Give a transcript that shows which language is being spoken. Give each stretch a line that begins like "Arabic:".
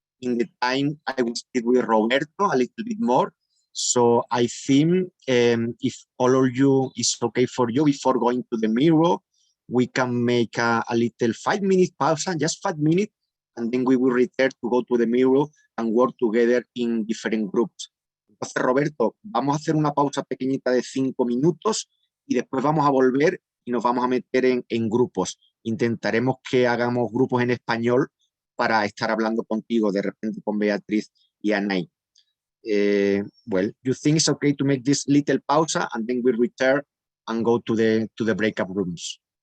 English: In the time, I will speak with Roberto a little bit more. So I think if all of you is okay for you before going to the mirror, we can make a little 5-minute pause, just 5 minutes, and then we will return to go to the mirror and work together in different groups.
Spanish: Entonces, Roberto, vamos a hacer una pausa pequeñita de 5 minutos y después vamos a volver y nos vamos a meter en grupos. Intentaremos que hagamos grupos en español para estar hablando contigo, de repente con Beatriz y Anay.
English: Well, you think it's okay to make this little pause and then we return and go to the breakout rooms?